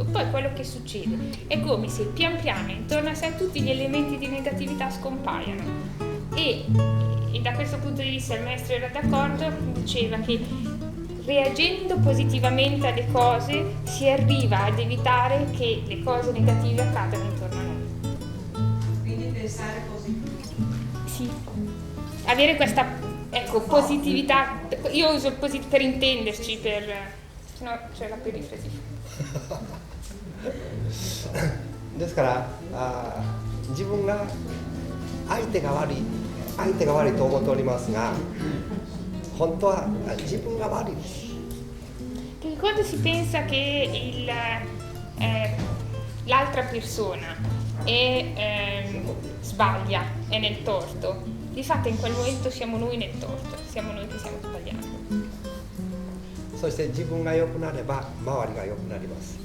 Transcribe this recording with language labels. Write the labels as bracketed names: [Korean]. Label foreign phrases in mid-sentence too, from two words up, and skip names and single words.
[Italian] Poi quello che succede è come se pian piano intorno a sé tutti gli elementi di negatività scompaiano, e da questo punto di vista il maestro era d'accordo, diceva che reagendo positivamente alle cose si arriva ad evitare che le cose negative accadano intorno a noi. Quindi pensare positivo. Sì, avere questa positività, io uso il positivo per intenderci, no, c'è la perifrasi. [Japanese] ですから自分が相手が悪いと思っておりますが、本当は自分が悪いです。 [Italian] Perché quando si pensa che l'altra persona sbaglia, è nel torto, di fatto in quel momento siamo noi nel torto, siamo noi che stiamo sbagliando. [Japanese] そして自分が良くなれば周りが良くなります。